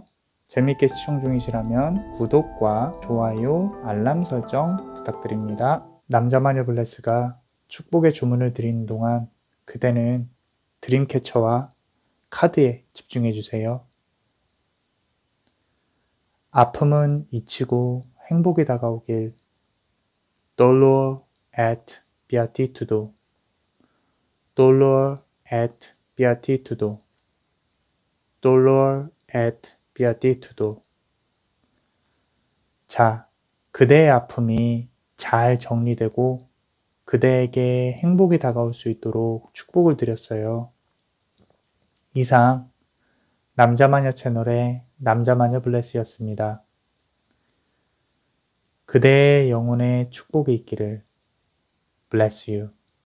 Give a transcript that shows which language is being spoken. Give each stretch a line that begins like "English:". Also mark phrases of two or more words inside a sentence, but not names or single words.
Korean: 재밌게 시청 중이시라면 구독과 좋아요, 알람 설정 부탁드립니다. 남자마녀 블레스가 축복의 주문을 드리는 동안 그대는 드림캐쳐와 카드에 집중해 주세요. 아픔은 잊히고 행복이 다가오길.
Latin: Dolor et beatitudo. Dolor et beatitudo. Dolor et beatitudo.
Korean: 자, 그대의 아픔이 잘 정리되고 그대에게 행복이 다가올 수 있도록 축복을 드렸어요. 이상 남자마녀 채널의 남자마녀 블레스였습니다. 그대의 영혼에 축복이 있기를.
English: Bless you.